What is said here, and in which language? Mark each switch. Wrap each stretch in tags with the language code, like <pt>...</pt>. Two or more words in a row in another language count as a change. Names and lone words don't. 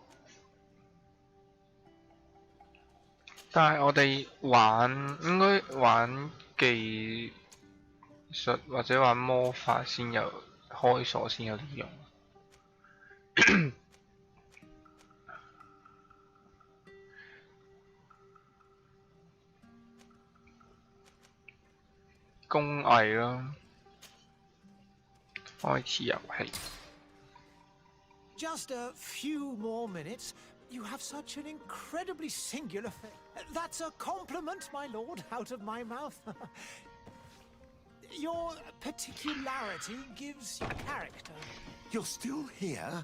<yue>但係我哋應該玩技術或者玩魔法先有開鎖先有啲用。工藝啦，開始遊戲。</yue> <en>Just a few more minutes. You have such an incredibly singular face. That's a compliment, my lord, out of my mouth. Your particularity gives you character. You're still here?</en>